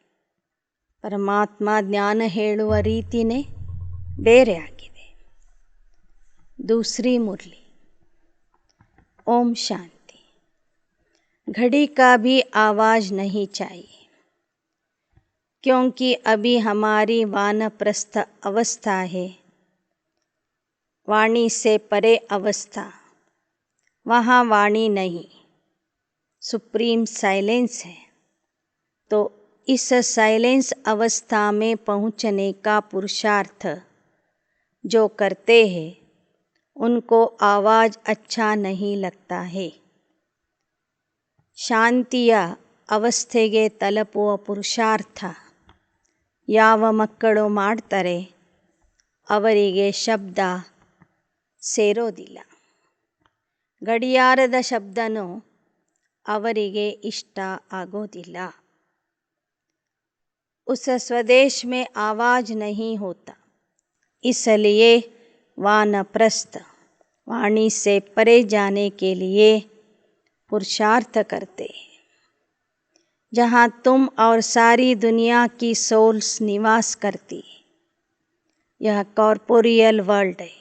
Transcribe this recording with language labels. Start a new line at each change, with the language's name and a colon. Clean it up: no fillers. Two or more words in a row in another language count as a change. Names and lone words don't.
Kannada: ಪರಮಾತ್ಮ ಜ್ಞಾನ ಹೇಳುವ ರೀತಿನೇ ಬೇರೆ ಆಗಿದೆ.
Hindi: दूसरी मुरली. ओम शांति. घड़ी का भी आवाज़ नहीं चाहिए, क्योंकि अभी हमारी वानप्रस्थ अवस्था है. वाणी से परे अवस्था, वहाँ वाणी नहीं,
English: supreme silence
Hindi: है. तो इस साइलेंस अवस्था में पहुँचने का पुरुषार्थ जो करते हैं उनको आवाज़ अच्छा नहीं लगता है.
Kannada: ಶಾಂತಿಯ ಅವಸ್ಥೆಗೆ ತಲುಪುವ ಪುರುಷಾರ್ಥ ಯಾವ ಮಕ್ಕಳು ಮಾಡ್ತಾರೆ ಅವರಿಗೆ ಶಬ್ದ ಸೇರೋದಿಲ್ಲ. ಗಡಿಯಾರದ ಶಬ್ದನೂ ಅವರಿಗೆ ಇಷ್ಟ ಆಗೋದಿಲ್ಲ.
Hindi: उस स्वदेश में आवाज़ नहीं होता, इसलिए वानप्रस्थ वाणी से परे जाने के लिए पुरुषार्थ करते हैं. जहाँ तुम और सारी दुनिया की सोल्स निवास करती है यह
English: corporeal world
Hindi: है।